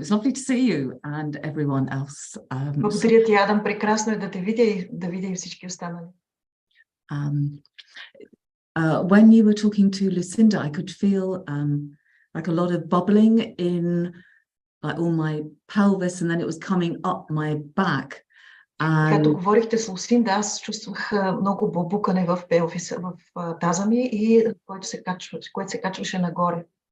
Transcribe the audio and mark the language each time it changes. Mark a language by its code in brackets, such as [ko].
[en] It's lovely to see you and everyone else. [bg] Благодаря ти, Адам. Прекрасно е да те видя и да видя и всички останали. [en] when you were talking to Lucinda, I could feel like a lot of bubbling in like all my pelvis, and then it was coming up my back. [bg] Когато говорихте с Лусинда, аз чувствах много бълбукане в пелвиса, в таза ми, и което се качваше нагоре.